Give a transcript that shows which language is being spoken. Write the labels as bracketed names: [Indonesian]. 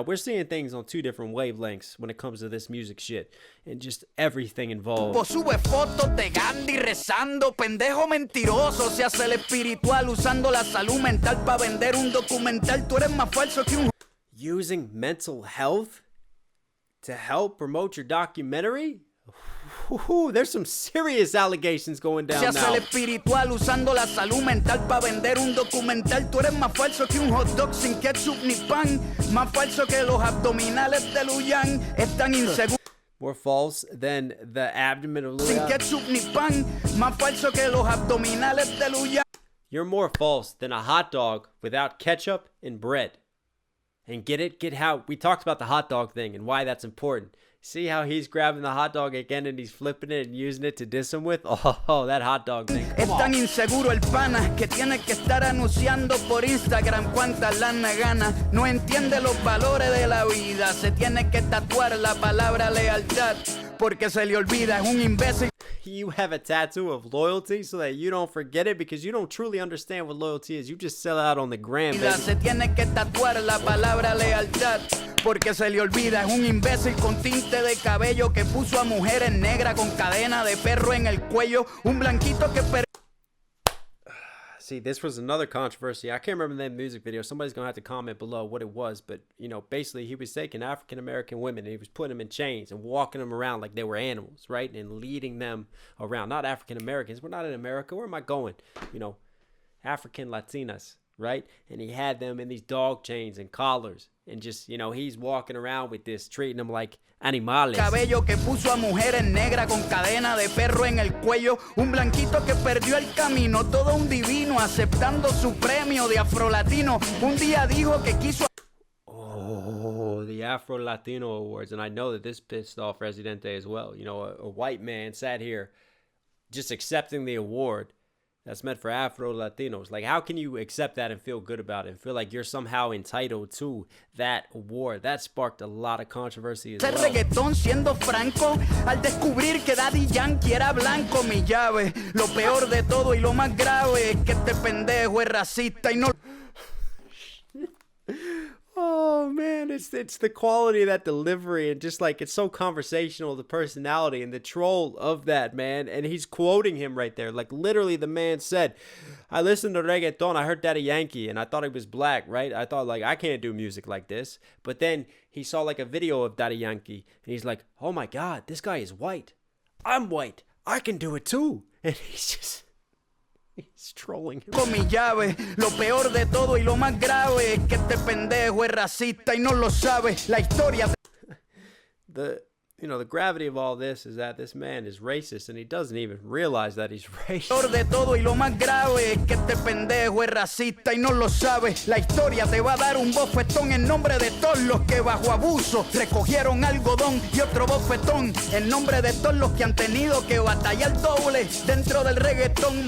[English] We're seeing things on two different wavelengths when it comes to this music shit. And just everything involved. [Spanish] Sube fotos de Gandhi rezando. Pendejo mentiroso, se hace el espiritual usando la salud mental para vender un documental. Tú eres más falso que un... [English] Using mental health to help promote your documentary? Ooh, there's some serious allegations going down [Spanish] Se hace el espiritual usando la salud mental para vender un documental. Tú eres más falso que un hot dog sin ketchup ni pan. Más falso que los abdominales de Luyan. Es tan inseguro. [English] More false than the abdomen of [Spanish] Sin [English] Luyan. [Spanish] ketchup ni pan. Más falso que los abdominales de Luyan. [English] You're more false than a hot dog without ketchup and bread. And get it? Get how we talked about the hot dog thing and why that's important. See how he's grabbing the hot dog again and he's flipping it and using it to diss him with? Oh, that hot dog thing. [Spanish] Es [English] Come [Spanish] tan [English] on. [Spanish] inseguro el pana que tiene que estar anunciando por Instagram cuántas lana gana. No entiende los valores de la vida. Se tiene que tatuar la palabra lealtad porque se le olvida. Es un imbécil. [English] You have a tattoo of loyalty so that you don't forget it because you don't truly understand what loyalty is. You just sell out on the gram, baby. [Spanish] Se tiene que tatuar la palabra lealtad porque se le olvida. Es un imbécil con tinte de cabello que puso a mujeres negras con cadena de perro en el cuello. Un blanquito que... [English] See, this was another controversy. I can't remember the name of the music video. Somebody's going to have to comment below what it was. But, you know, basically he was taking African-American women and he was putting them in chains and walking them around like they were animals, right? And leading them around. Not African-Americans. We're not in America. Where am I going? You know, African Latinas, right? And he had them in these dog chains and collars. And just, you know, he's walking around with this, treating them like animales. [Spanish] Cabello que puso a mujeres negras con cadena de perro en el cuello. Un blanquito que perdió el camino. Todo un divino aceptando su premio de afrolatino. Un día dijo que quiso... [English] Oh, the Afro Latino Awards. And I know that this pissed off Residente as well. You know, a white man sat here just accepting the award that's meant for Afro Latinos. Like, how can you accept that and feel good about it and feel like you're somehow entitled to that award? That sparked a lot of controversy as well. [Spanish] reggaetón siendo franco al descubrir que Daddy Yankee era blanco. Mi llave, lo peor de todo y lo más grave es que este pendejo es racista y no... [English] Oh man, it's the quality of that delivery and just like it's so conversational, the personality and the troll of that, man. And he's quoting him right there. Like literally the man said, I listened to reggaeton, I heard Daddy Yankee and I thought he was black, right? I thought like I can't do music like this. But then he saw like a video of Daddy Yankee and he's like, oh my God, this guy is white. I'm white. I can do it too. And he's trolling him. [Spanish] Con mi llave, lo peor de todo y lo más grave es que este pendejo es racista y no lo sabe. La historia... [English] The gravity of all this is that this man is racist and he doesn't even realize that he's racist. [Spanish] Lo peor de todo y lo más grave es que este pendejo es racista y no lo sabe. La historia te va a dar un bofetón en nombre de todos los que bajo abuso recogieron algodón y otro bofetón en nombre de todos los que han tenido que batallar doble dentro del reggaetón.